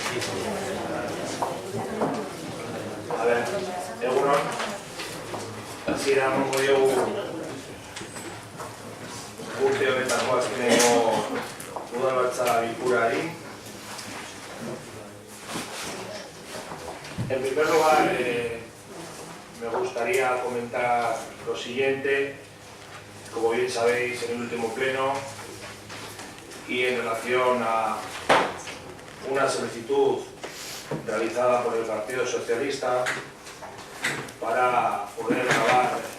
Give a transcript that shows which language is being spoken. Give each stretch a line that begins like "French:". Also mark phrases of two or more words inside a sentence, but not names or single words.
Spanish: A ver,
Basque: egunon, hasieran emango diogu urte honetako azkeneko udalbatza bilkurari.
Spanish: En primer lugar, me gustaría comentar lo siguiente. Como bien sabéis, en el último pleno y en relación a una solicitud realizada por el Partido Socialista para poder grabar